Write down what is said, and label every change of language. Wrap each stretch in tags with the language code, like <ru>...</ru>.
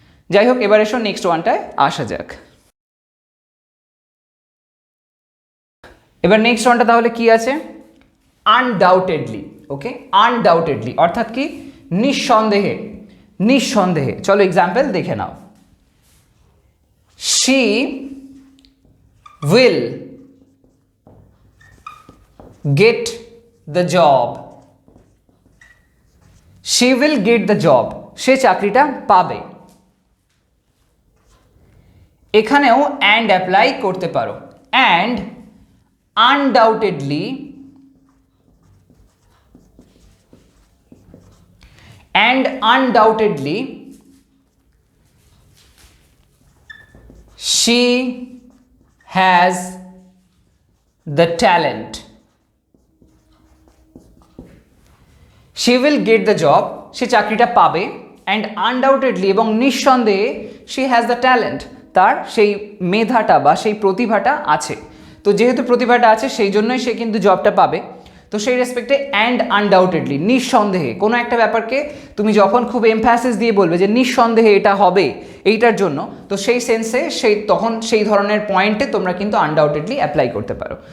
<bn>যাই হোক, এবার এসো নেক্সট ওয়ানটায় আসা যাক। এবার নেক্সট ওয়ানটা তাহলে কি আছে, আনডাউটেডলি। ওকে, আনডাউটেডলি অর্থাৎ কি, নিঃসন্দেহে, নিঃসন্দেহে। চলো এক্সাম্পল দেখে নাও।</bn> <en>she will get the job, she will get the job,</en> <bn>সে চাকরিটা পাবে। এখানেও</bn> <en>and</en> <bn>অ্যাপ্লাই করতে পারো,</bn> <en>and undoubtedly, and undoubtedly she has the talent, she will get the job,</en> <bn>সে চাকরিটা পাবে,</bn> <en>and undoubtedly</en> <bn>এবং নিঃসন্দেহে</bn> <en>she has the talent,</en> <bn>তার সেই মেধাটা বা সেই প্রতিভাটা আছে। তো যেহেতু প্রতিভাটা আছে সেই জন্যই সে কিন্তু জবটা পাবে। তো সেই রেসপেক্টে অ্যান্ড আনডাউটেডলি, নিঃসন্দেহে কোনো একটা ব্যাপারকে তুমি যখন খুব এমফ্যাসিস দিয়ে বলবে যে নিঃসন্দেহে এটা হবে এইটার জন্য, তো সেই সেন্সে তখন সেই ধরনের পয়েন্টে তোমরা কিন্তু আনডাউটেডলি অ্যাপ্লাই করতে পারো।</bn>